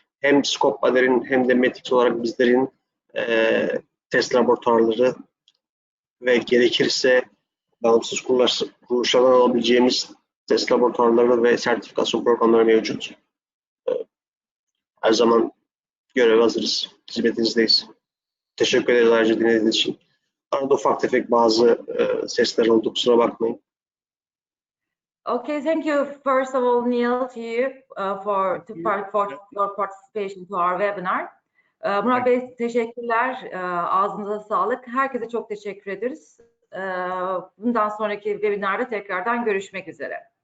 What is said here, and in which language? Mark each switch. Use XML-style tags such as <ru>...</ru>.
<tr>Hem skoppaların hem de Metix olarak bizlerin test laboratuvarları ve gerekirse bağımsız kuruluşlardan alabileceğimiz test laboratuvarları ve sertifikasyon programları mevcut. Her zaman göreve hazırız. Hizmetinizdeyiz. Teşekkür ederiz ayrıca dinlediğiniz için. Arada ufak tefek bazı sesler oldu. Kusura bakmayın.</tr> <en>Okay, thank you first of all, Neil, to you for your participation to our webinar.</en> <tr>Murat Bey teşekkürler. Ağzınıza sağlık. Herkese çok teşekkür ederiz. Bundan sonraki webinarda tekrardan görüşmek üzere.</tr>